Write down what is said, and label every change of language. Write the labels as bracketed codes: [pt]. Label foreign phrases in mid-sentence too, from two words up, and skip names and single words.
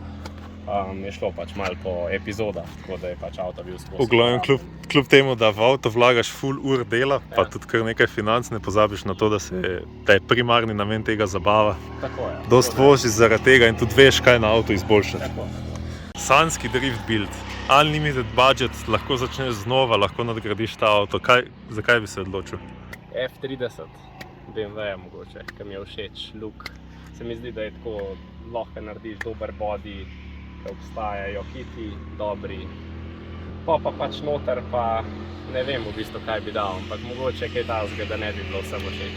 [sl] Je šlo pač malo po epizodah, tako da je pač avto bil skozi. V glavnem, kljub temu, da v avto vlagaš full ur dela, pa tudi kar nekaj financ, ne pozabiš na to, da je primarni namen tega zabava. Tako je. Dost voziš zaradi tega in tudi veš, kaj na avto izboljšati. Tako. [en] Sanjski drift build, unlimited budget, [sl] lahko začneš znova, lahko nadgradiš ta avto. Zakaj bi se odločil? F30, BMW mogoče, ki mi je všeč, look. Se mi zdi, da je tako, lahko narediš dober body, ki obstajajo kiti, dobri. Pa pač noter pa ne vem v bistvu, kaj bi dal, ampak mogoče kaj takega, da ne bi bilo vsem všeč.